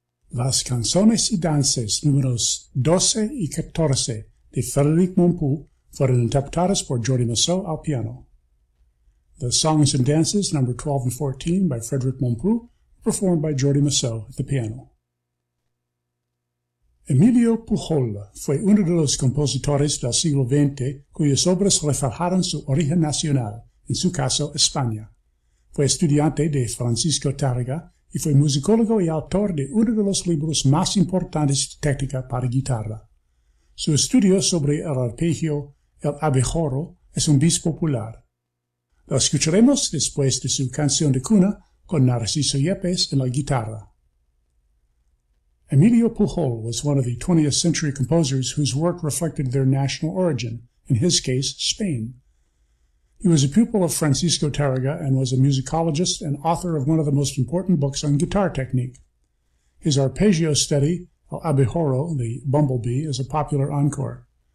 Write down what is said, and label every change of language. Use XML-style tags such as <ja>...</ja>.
<es>Las canciones y danzas números 12 y 14 de Frédéric Mompou fueron interpretadas por Jordi Masó al piano.</es> <en>The songs and dances number 12 and 14 by Frédéric Mompou performed by Jordi Masó at the piano.</en> <es>Emilio Pujol fue uno de los compositores del siglo XX cuyas obras reflejaron su origen nacional, en su caso España. Fue estudiante de Francisco Tárrega y fue musicólogo y autor de uno de los libros más importantes de técnica para guitarra. Su estudio sobre el arpegio El Abejorro es un bis popular. Lo escucharemos después de su canción de cuna con Narciso Yepes en la guitarra.</es> <en>Emilio Pujol was one of the 20th century composers whose work reflected their national origin, in his case, Spain. He was a pupil of Francisco Tárrega and was a musicologist and author of one of the most important books on guitar technique. His arpeggio study, El Abejorro, the Bumblebee, is a popular encore.</en>